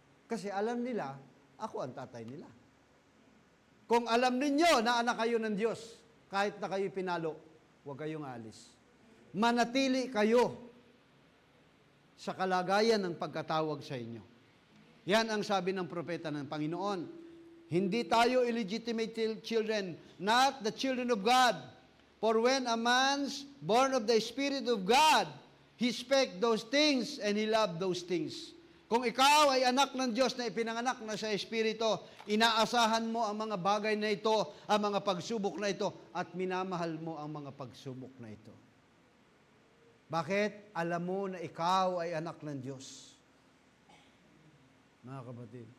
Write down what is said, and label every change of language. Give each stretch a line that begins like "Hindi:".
Filipino: Kasi alam nila, ako ang tatay nila. Kung alam ninyo na anak kayo ng Diyos, kahit na kayo pinalo, huwag kayong alis. Manatili kayo sa kalagayan ng pagkatawag sa inyo. Yan ang sabi ng propeta ng Panginoon. Hindi tayo
English: illegitimate children, not the children of God. For when a man's born of the Spirit of God, he spake those things and he loved those things.
Filipino: Kung ikaw ay anak ng Diyos na ipinanganak na sa Espiritu, inaasahan mo ang mga bagay na ito, ang mga pagsubok na ito, at minamahal mo ang mga pagsubok na ito. Bakit? Alam mo na ikaw ay anak ng Diyos. Mga kapatid.